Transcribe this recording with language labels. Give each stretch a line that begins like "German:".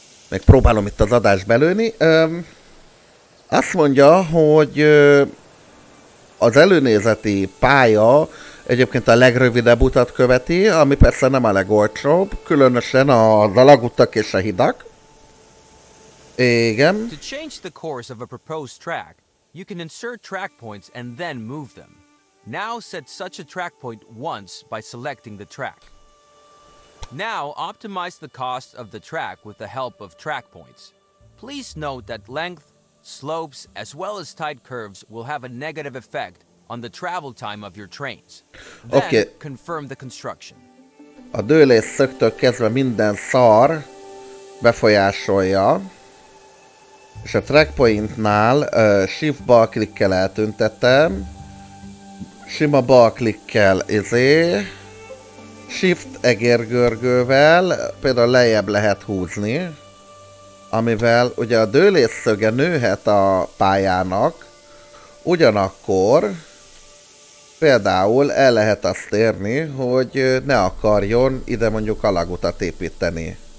Hungarian: Még próbálom itt az adást belőni. Azt mondja, hogy az előnézeti pálya egyébként a legrövidebb utat követi, ami persze nem a legolcsóbb, különösen az alagutak és a hidak. Igen.
English: To change the course of a proposed track, you can insert track points and then move them. Now set such a track point once by selecting the track. Now optimize the cost of the track with the help of track points. Please note that length, slopes, as well as tight curves will have a negative effect on the travel time of your trains. Then confirm the construction.
Hungarian: A dőlésszögtől kezdve minden szar befolyásolja, és a trackpointnál shift bal klikkel eltüntetem, sima bal klikkel Shift egérgörgővel például lejjebb lehet húzni, amivel ugye a dőlésszöge nőhet a pályának, ugyanakkor például el lehet azt érni, hogy ne akarjon ide mondjuk alagutat építeni.